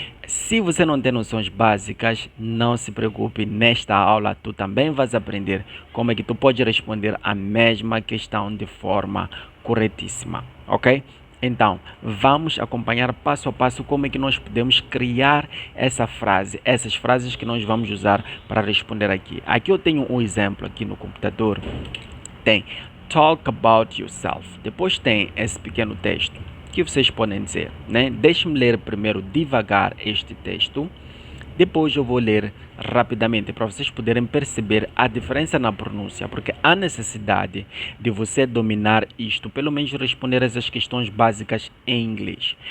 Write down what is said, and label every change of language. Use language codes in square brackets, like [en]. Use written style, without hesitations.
[pt] Se você não tem noções básicas, não se preocupe, nesta aula tu também vais aprender como é que tu pode responder a mesma questão de forma corretíssima, ok? Então, vamos acompanhar passo a passo como é que nós podemos criar essa frase, essas frases que nós vamos usar para responder aqui. Aqui eu tenho um exemplo aqui no computador. Tem [en] talk about yourself. [pt] Depois tem esse pequeno texto que vocês podem dizer, né? Deixe-me ler primeiro devagar este texto. Depois eu vou ler rapidamente para vocês poderem perceber a diferença na pronúncia, porque há necessidade de você dominar isto, pelo menos responder essas questões básicas em inglês.